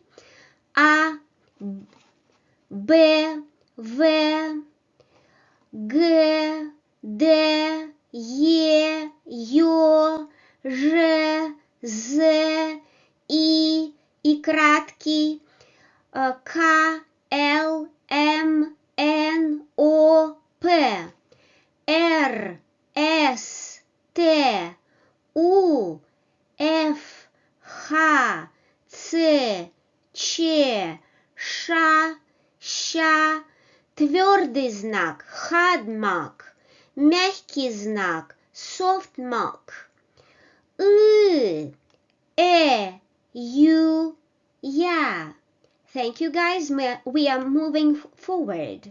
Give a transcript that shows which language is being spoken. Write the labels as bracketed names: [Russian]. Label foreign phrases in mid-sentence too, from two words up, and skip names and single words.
[Russian] A, B, V, G, D, E, Ё, Ж, Z, I краткий, К, Л, М, Н, О, П, Р, С, Т, У, Ф, Х, Ц, Ч, Ш, Ща, твердый знак, [English] hard mark, [Russian] мягкий знак, [English] soft mark, Ю, Yeah. Thank you, guys. We are moving forward.